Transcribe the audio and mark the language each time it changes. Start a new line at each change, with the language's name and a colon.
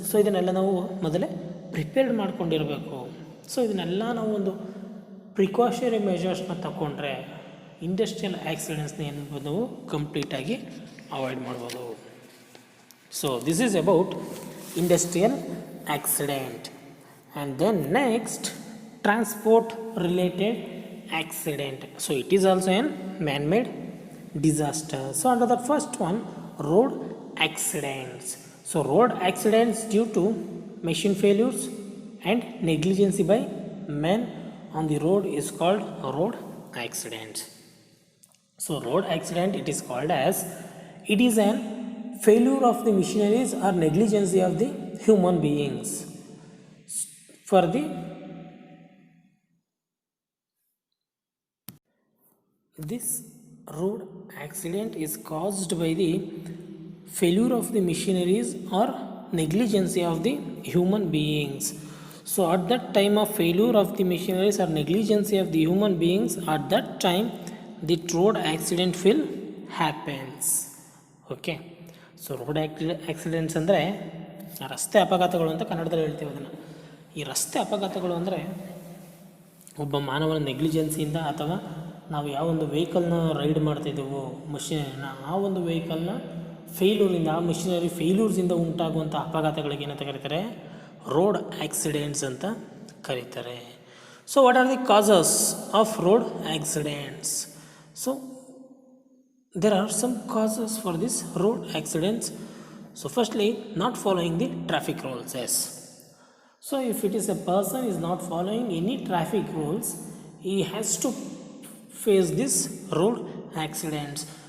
Kannada: So ಇದನ್ನೆಲ್ಲ ನಾವು ಮೊದಲೇ ಪ್ರಿಪೇರ್ಡ್ ಮಾಡ್ಕೊಂಡಿರಬೇಕು. ಸೊ ಇದನ್ನೆಲ್ಲ ನಾವು ಒಂದು ಪ್ರಿಕಾಷನರಿ ಮೆಷರ್ಸ್ನ ತಗೊಂಡ್ರೆ ಇಂಡಸ್ಟ್ರಿಯಲ್ ಆಕ್ಸಿಡೆಂಟ್ಸ್ನ ಏನ್ಬೋದು ನಾವು ಕಂಪ್ಲೀಟಾಗಿ ಅವಾಯ್ಡ್ ಮಾಡ್ಬೋದು.
English: So this is about industrial accident. And then next transport related accident. So it is also an man-made disaster. So under the first one, road accidents. So road accidents due to machine failures and negligence by men on the road is called road accidents. So road accident, it is called as, it is an failure of the machineries or negligence of the human beings for the this road accident is caused by the failure of the machineries or negligence of the human beings. So at that time of failure of the machineries or negligence of the human beings, at that time the road accident will happens.
Kannada: Okay, so road accidents ಅಂದರೆ ರಸ್ತೆ ಅಪಘಾತಗಳು ಅಂತ ಕನ್ನಡದಲ್ಲಿ ಹೇಳ್ತೀವಿ ಅದನ್ನು. ಈ ರಸ್ತೆ ಅಪಘಾತಗಳು ಅಂದರೆ ಒಬ್ಬ ಮಾನವನ ನೆಗ್ಲಿಜೆನ್ಸಿಯಿಂದ ಅಥವಾ ನಾವು ಯಾವೊಂದು ವೆಹಿಕಲ್ನ ರೈಡ್ ಮಾಡ್ತಾಯಿದ್ದೆವೋ ಆ ಒಂದು ವೆಹಿಕಲ್ನ ಫೇಲ್ಯೂರಿಂದ, ಆ ಮಿಷಿನರಿ ಫೇಲ್ಯೂರ್ಸಿಂದ ಉಂಟಾಗುವಂಥ ಅಪಘಾತಗಳಿಗೆ ಏನಂತ ಕರೀತಾರೆ, ರೋಡ್ ಆಕ್ಸಿಡೆಂಟ್ಸ್ ಅಂತ ಕರೀತಾರೆ.
English: So what are the causes of road accidents? So there are some causes for this road accidents. So firstly, not following the traffic rules. Yes, so if it is a person is not following any traffic rules, he has to face this road accidents.